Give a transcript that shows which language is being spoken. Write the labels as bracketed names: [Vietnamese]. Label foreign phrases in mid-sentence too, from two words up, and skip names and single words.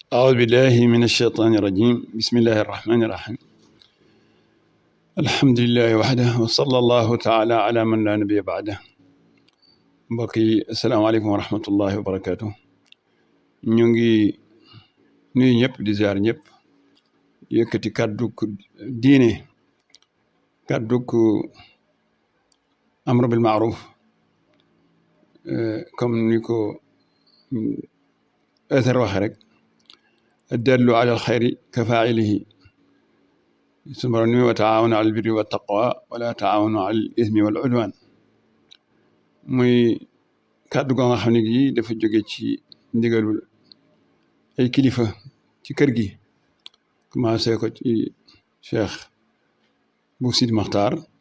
[Arabic] أعوذ بالله من الشيطان الرجيم بسم الله الرحمن الرحيم الحمد لله وحده وصلى الله تعالى على من لا نبي بعده [Wolof] mbokk yi [Arabic] السلام عليكم ورحمة الله وبركاته [Wolof] ñu ngi nuyu ñëpp di ziar ñëpp yëkkati kàdduk diine kàdduk [Arabic] أمر بالمعروف [Wolof] comme ni ko Athar waxe rek [Arabic] الدال على الخير كفاعله [Wolof] sunu Boroom ni [Arabic] وتعاونوا على البر والتقوى ولا تعاونوا على الإثم والعدوان [Wolof] muy kàddu goo nga xam ne gi dafa jóge ci ndigalul ay kilifa ci kër gi commencé ko ci Cheikh bu Sidi Maxtaar